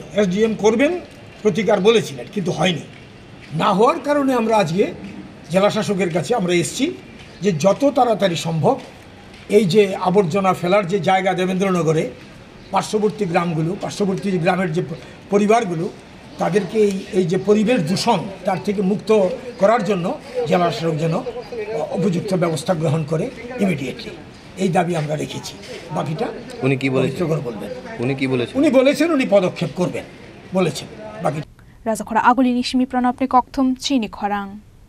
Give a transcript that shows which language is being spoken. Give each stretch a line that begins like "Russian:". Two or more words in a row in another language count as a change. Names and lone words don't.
Bangla: এসডিএম করবেন প্রতিকার বলেছিলেন, কিন্তু হয়নি। না হওয়ার কারণে আমরা আজকে জেলা শাসকের কাছে আমরা এসেছি যে যত তাড়াতাড়ি সম্ভব এই যে আবর্জনা ফেলার যে জায়গা দেবেন্দ্রনগরে পার্শ্ববর্তী গ্রামগুলো, পার্শ্ববর্তী গ্রামের যে পরিবারগুলো, তাদেরকে এই যে পরিবেশ দূষণ তার থেকে মুক্ত করার জন্য জেলা শাসক যেন উপযুক্ত ব্যবস্থা গ্রহণ করে ইমিডিয়েটলি, এই দাবি আমরা রেখেছি। বাকিটা উনি কি বলেছেন? বলবেন। উনি কি বলেছেন? উনি বলেছেন উনি পদক্ষেপ করবেন বলেছেন। বাকি
Kok Borok: Raja khora aguli ni shimi pranapni kokthum chini khorang.